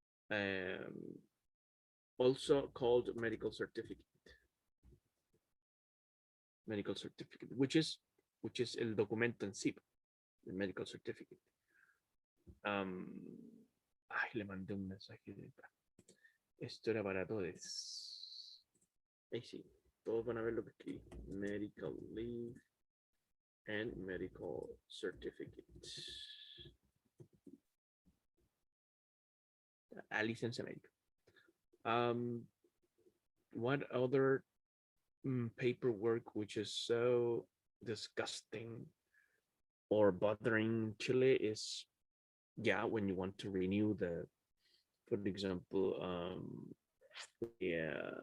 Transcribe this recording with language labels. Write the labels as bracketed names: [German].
[English] Um, Also called medical certificate, which is [Spanish] el documento en sí, [English] el medical certificate. [Spanish] Ay, le mandé un mensaje esto era para todos. Ahí sí, todos van a ver lo que escribí. [English] Medical leave and medical certificate. [Spanish] A licencia médica. [English] What other paperwork which is so disgusting or bothering Chile is, yeah, when you want to renew for example, yeah,